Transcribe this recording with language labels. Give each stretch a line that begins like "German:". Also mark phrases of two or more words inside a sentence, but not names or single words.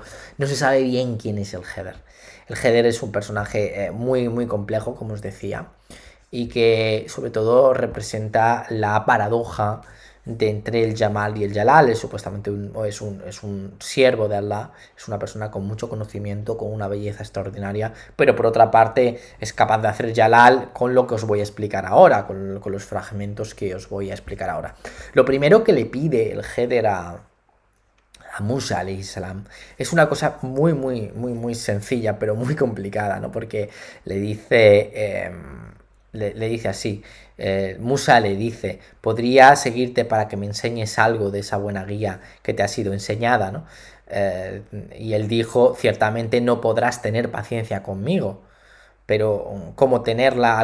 Spanish: No se sabe bien quién es el Heather. El Heather es un personaje muy complejo, como os decía, y que sobre todo representa la paradoja de entre el Yamal y el Jalal. Es supuestamente es un siervo de Allah, es una persona con mucho conocimiento, con una belleza extraordinaria, pero por otra parte es capaz de hacer Jalal con lo que os voy a explicar ahora, con los fragmentos que os voy a explicar ahora. Lo primero que le pide el Heather a Musa
Arabic: عليه السلام
Spanish: es una cosa muy sencilla, pero muy complicada, ¿no? Porque le dice le dice así, Musa le dice: podría seguirte para que me enseñes algo de esa buena guía que te ha sido enseñada, ¿no? Y él dijo: ciertamente no podrás tener paciencia conmigo, pero ¿cómo tenerla?